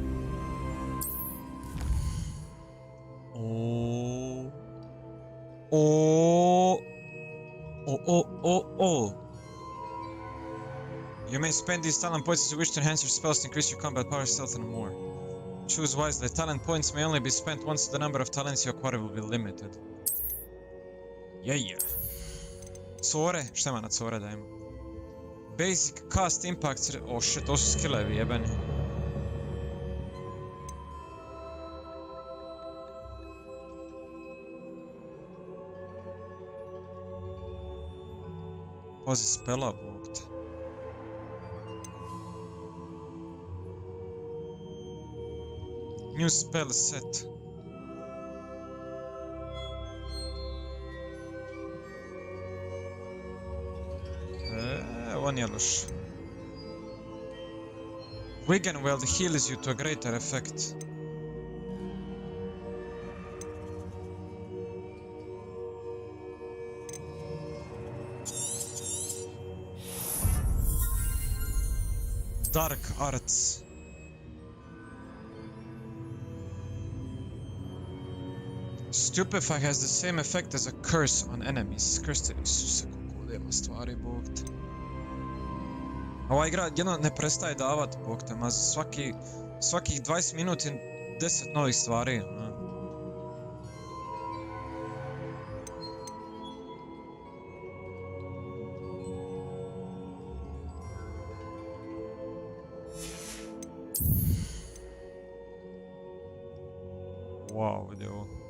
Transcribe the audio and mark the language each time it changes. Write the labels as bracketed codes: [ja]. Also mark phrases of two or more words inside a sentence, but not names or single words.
[en] Oh. You may spend these talent points as you wish to enhance your spells to increase your combat power, stealth, and more. Choose wisely. Talent points may only be spent once. The number of talents you acquire will be limited. Yeah. Core? [bs] Šta ima na core dajemo? [en] Basic cast impact... Oh shit, [bs] to su skillevi jebeni. Pazi spela, bog te. [en] New spell set. [bs] Ovo nije loš. [en] Wiggenweld heals you to a greater effect. Dark Arts. Stupefy has the same effect as a curse on enemies. [bs] Krste, Isuse, koliko ovdje ima stvari, bog te. Ova igra jedno ne prestaje davat, bog te, ma svakih 20 minuti 10 novih stvari, ne? Wow, vidi ovo.